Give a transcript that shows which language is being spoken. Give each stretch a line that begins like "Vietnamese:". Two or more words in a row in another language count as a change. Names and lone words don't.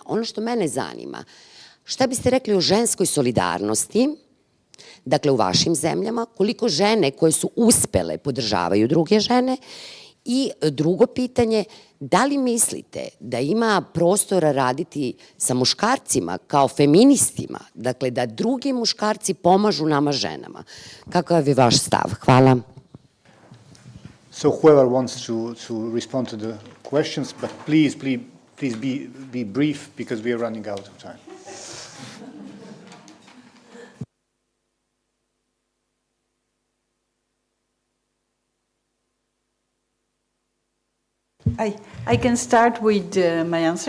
Serbian: Ono što mene zanima, šta biste rekli o ženskoj solidarnosti, dakle u vašim zemljama, koliko žene koje su uspele podržavaju druge žene? I drugo pitanje, da li mislite da ima prostora raditi sa muškarcima kao feministima, dakle da drugi muškarci pomažu nama ženama? Kakav je vaš stav? Hvala.
English: So whoever wants to respond to the questions, but please be brief because we are running out of time. I can start with my answer.